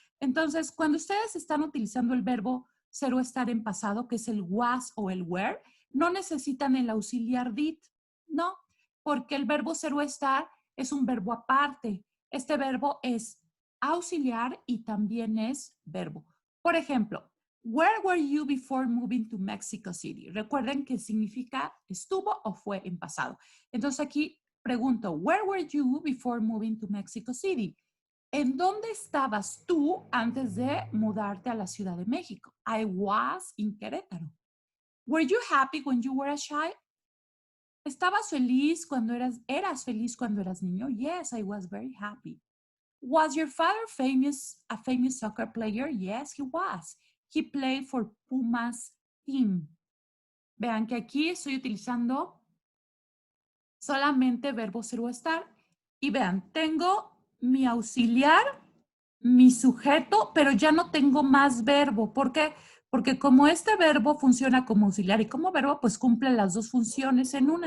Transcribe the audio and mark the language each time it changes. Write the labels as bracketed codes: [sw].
[es] Entonces, cuando ustedes están utilizando el verbo ser o estar en pasado, que es el was o el were, no necesitan el auxiliar did, no, porque el verbo ser o estar es un verbo aparte. Este verbo es auxiliar y también es verbo. Por ejemplo, [en] where were you before moving to Mexico City? [es] Recuerden que significa estuvo o fue en pasado. Entonces aquí pregunto, [en] where were you before moving to Mexico City? [es] ¿En dónde estabas tú antes de mudarte a la Ciudad de México? [en] I was in Querétaro. Were you happy when you were a child? [es] ¿Estabas feliz cuando eras feliz cuando eras niño? [en] Yes, I was very happy. Was your father a famous soccer player? Yes, he was. He played for Pumas team. [es] Vean que aquí estoy utilizando solamente verbo ser o estar. Y vean, tengo mi auxiliar, mi sujeto, pero ya no tengo más verbo. ¿Por qué? Porque como este verbo funciona como auxiliar y como verbo, pues cumple las dos funciones en una.